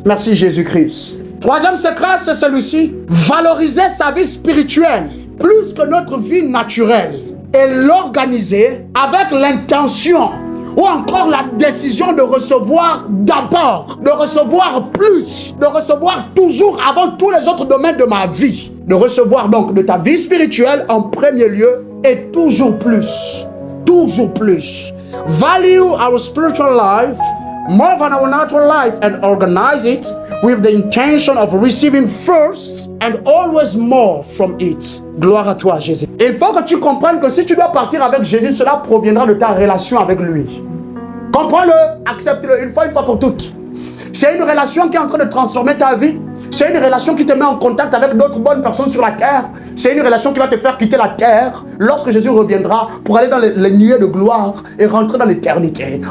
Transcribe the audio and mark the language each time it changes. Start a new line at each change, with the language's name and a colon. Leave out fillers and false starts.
French: Merci Jésus-Christ. Troisième secret, c'est celui-ci. Valoriser sa vie spirituelle plus que notre vie naturelle et l'organiser avec l'intention ou encore la décision de recevoir d'abord, de recevoir plus, de recevoir toujours avant tous les autres domaines de ma vie. De recevoir donc de ta vie spirituelle en premier lieu et toujours plus. Toujours plus.
English: Value our spiritual life more than our natural life and organize it with the intention of receiving first and always more from it.
French: Gloire à toi, Jésus. Il faut que tu comprennes que si tu dois partir avec Jésus, cela proviendra de ta relation avec lui. Comprends-le, accepte-le une fois pour toutes. C'est une relation qui est en train de transformer ta vie. C'est une relation qui te met en contact avec d'autres bonnes personnes sur la terre. C'est une relation qui va te faire quitter la terre lorsque Jésus reviendra pour aller dans les nuées de gloire et rentrer dans l'éternité.